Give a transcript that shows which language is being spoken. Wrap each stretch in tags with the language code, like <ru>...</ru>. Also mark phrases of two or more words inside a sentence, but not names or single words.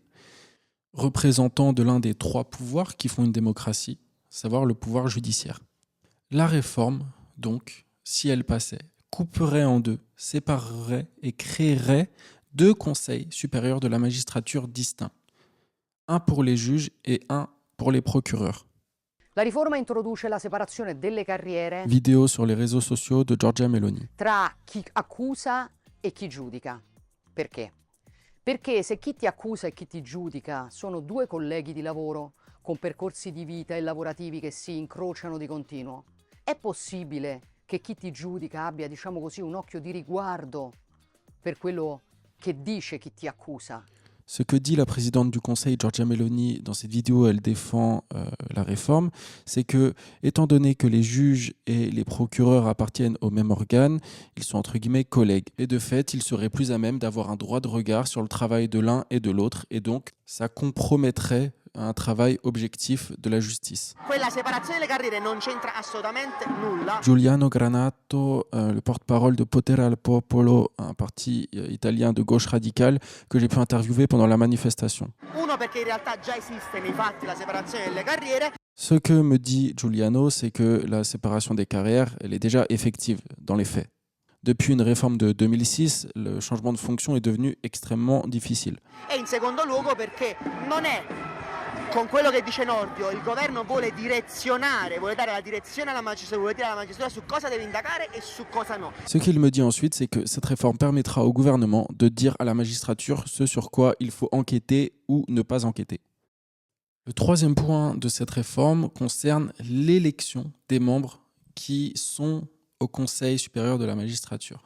<fr>Représentant de l'un des trois pouvoirs qui font une démocratie, à savoir le pouvoir judiciaire. La réforme, donc, si elle passait, couperait en deux, séparerait et créerait deux conseils supérieurs de la magistrature distincts. Un pour les juges et un pour les procureurs.</fr> <it>La riforma introduce la separazione delle carriere</it> <fr>Vidéo sur les réseaux sociaux de Giorgia Meloni.</fr> <it>tra chi accusa e chi giudica. Perché? Perché se chi ti accusa e chi ti giudica sono due colleghi di lavoro con percorsi di vita e lavorativi che si incrociano di continuo, è possibile che chi ti giudica abbia, diciamo così, un occhio di riguardo per quello che dice chi ti accusa.</it> <fr>Ce que dit la présidente du Conseil, Giorgia Meloni, dans cette vidéo, elle défend la réforme, c'est que, étant donné que les juges et les procureurs appartiennent au même organe, ils sont entre guillemets collègues. Et de fait, ils seraient plus à même d'avoir un droit de regard sur le travail de l'un et de l'autre, et donc ça compromettrait un travail objectif de la justice.</fr> <it>Quella separazione delle carriere non c'entra assolutamente nulla.</it> <fr>Giuliano Granato, le porte-parole de Potere al Popolo, un parti italien de gauche radicale que j'ai pu interviewer pendant la manifestation.</fr> <it>Uno, perché in realtà già esiste nei fatti la separazione delle carriere.</it> <fr>Ce que me dit Giuliano, c'est que la séparation des carrières, elle est déjà effective dans les faits. Depuis une réforme de 2006, le changement de fonction est devenu extrêmement difficile.</fr> <it>E in secondo luogo perché non è con quello che dice Nordio, il governo vuole direzionare, vuole dare la direzione alla magistratura, vuole dire alla magistratura su cosa deve indagare e su cosa no.</it> <fr>Ce qu'il me dit ensuite, c'est que cette réforme permettra au gouvernement de dire à la magistrature ce sur quoi il faut enquêter ou ne pas enquêter. Le troisième point de cette réforme concerne l'élection des membres qui sont au Conseil supérieur de la magistrature.</fr>